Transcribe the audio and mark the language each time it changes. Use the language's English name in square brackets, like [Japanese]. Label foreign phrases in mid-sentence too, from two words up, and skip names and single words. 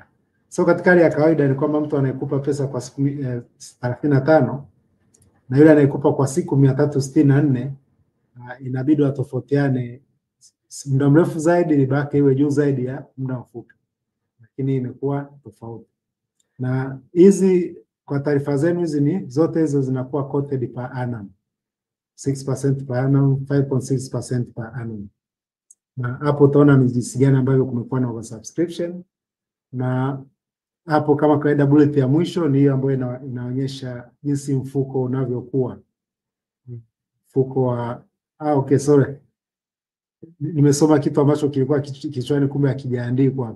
[Swahili] So katika hali ya kawaida ni kwamba mtu anayekupa pesa kwa siku 35 na yule anayekupa kwa siku 364 inabidi watofautiane, muda mrefu zaidi riba yake iwe juu zaidi ya muda mfupi, lakini imekuwa tofauti. Na hizi kwa taarifa zenu, hizi ni zote hizo zinakuwa [English] quoted per annum, [Swahili] 6% [English] per annum, [Swahili] 5.6% [English] per annum. [Swahili] Na hapo utaona ni jinsi gani ambavyo kumekuwa na oversubscription na hapo kama kawaida bullet ya mwisho ni hiyo ambayo inaonyesha jinsi mfuko unavyokuwa. Mfuko wa [English] okay, sorry. [Swahili] Nimesoma kitu ambacho kilikuwa kichwani kumbe hakijaandikwa hapo.